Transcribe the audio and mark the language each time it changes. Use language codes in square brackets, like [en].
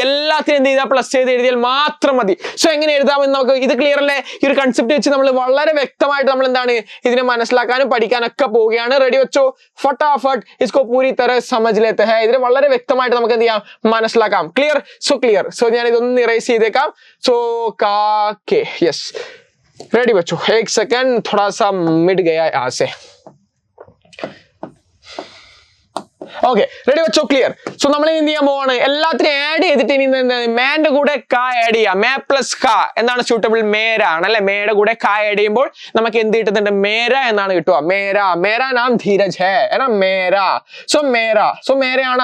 [ml] എല്ലാത്തിനും എന്ത് ചെയ്താൽ പ്ലസ് ചെയ്ത് എഴുതിയാൽ മാത്രം മതി. സോ എങ്ങനെ എഴുതാമെന്ന് നമുക്ക് ഇത് ക്ലിയർ അല്ലേ? ഈ ഒരു കൺസെപ്റ്റ് വെച്ച് നമ്മൾ വളരെ വ്യക്തമായിട്ട് നമ്മൾ എന്താണ് ഇതിനെ മനസ്സിലാക്കാനും പഠിക്കാനൊക്കെ പോവുകയാണ്. റെഡി വെച്ചോ? [hi] ഫട്ടാഫട്ട് ഇസ്കോ പൂരി തര സമജ് ലേത്തെ ഹൈ. [ml] ഇതിനെ വളരെ വ്യക്തമായിട്ട് നമുക്ക് എന്ത് ചെയ്യാം, മനസ്സിലാക്കാം. ക്ലിയർ? So clear. സോ ഞാൻ ഇതൊന്ന് ഇറേസ് ചെയ്തേക്കാം. സോ കാക്കെ യെസ് [hi] रेडी बच्चों, एक सेकंड थोड़ा सा मिट गया यहाँ से. [ml] ഓക്കെ റെഡി വെച്ചോ? ക്ലിയർ. സോ നമ്മൾ എന്ത് ചെയ്യാൻ പോവാണ്, എല്ലാത്തിനും ആഡ് ചെയ്തിട്ട് ഇനി മേന്റെ കൂടെ കാ ആഡ് ചെയ്യാം. മേ പ്ലസ് കാ എന്താണ് സ്യൂട്ടബിൾ? മേര ആണ് അല്ലെ. മേയുടെ കൂടെ കാ ആഡ് ചെയ്യുമ്പോൾ നമുക്ക് എന്ത് കിട്ടുന്നുണ്ട്? മേര എന്നാണ് കിട്ടുക. മേര, [hi] മേര നാം ധീരജ് ഹേ [ml] എന്നാ മേര. So മേര, so മേരയാണ്.